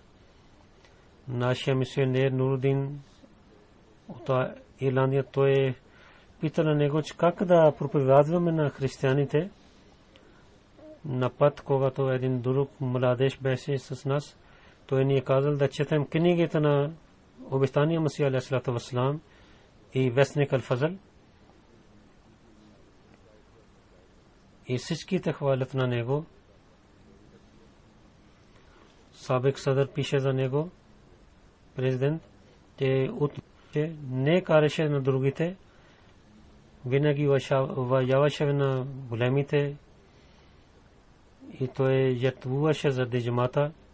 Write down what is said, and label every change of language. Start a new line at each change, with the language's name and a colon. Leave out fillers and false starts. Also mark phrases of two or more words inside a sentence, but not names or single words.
Bulgarian: Нашия мисионер Нурудин от Ирландия, той пита на него, че как да проповядваме на християните. На път, когато един друг младеж беше с нас, той ни е казал да четем книгите на обещания Масия
Arabic: عليه الصلاة والسلام
Bulgarian: и вестник Ал-Фазл. И всичките хвалят на него. Сабик Садър пише за него, президент, че не караше на другите, винаги уважаваше на големите и той жертвуваше за джамата.